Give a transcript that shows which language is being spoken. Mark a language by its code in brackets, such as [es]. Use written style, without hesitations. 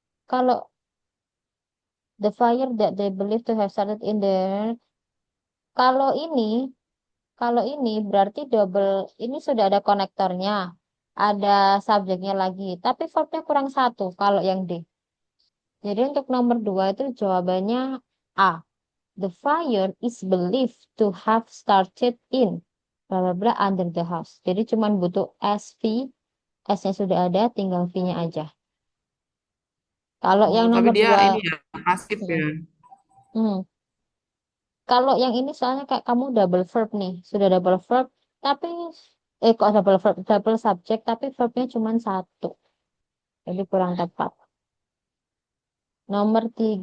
[id] Kalau [en] the fire that they believe to have started in there. [id] Kalau ini, kalau ini berarti double. Ini sudah ada konektornya, ada subjeknya lagi. Tapi verbnya kurang satu. Kalau yang D. Jadi untuk nomor 2 itu jawabannya A. [en] The fire is believed to have started in bla bla bla under the house. [id] Jadi cuman butuh SV, S-nya sudah ada, tinggal V-nya aja. Kalau Oh, yang tapi nomor dia dua, ini ya pasif hmm, ya. hmm. Kalau yang ini soalnya kayak kamu double verb nih, sudah double verb, tapi kok double verb, double subject, tapi verbnya cuma satu, jadi kurang tepat. Nomor 3,